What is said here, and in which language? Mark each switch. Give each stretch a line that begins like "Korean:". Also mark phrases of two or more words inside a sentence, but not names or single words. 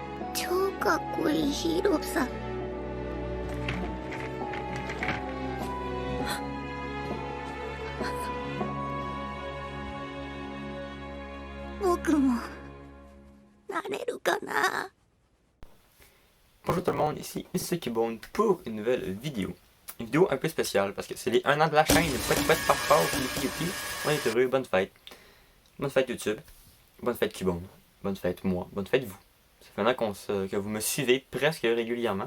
Japanese: 超かっこいいヒーローさ。僕もなれるかな。
French: Bonjour tout le monde, ici Mr. Kibone pour une nouvelle vidéo. Une vidéo un peu spéciale parce que c'est les 1 an de la chaîne, pet paf paf, youpi. On est heureux, bonne fête. Bonne fête YouTube, bonne fête Kibone, bonne fête moi, bonne fête vous. Ça fait un an que vous me suivez presque régulièrement.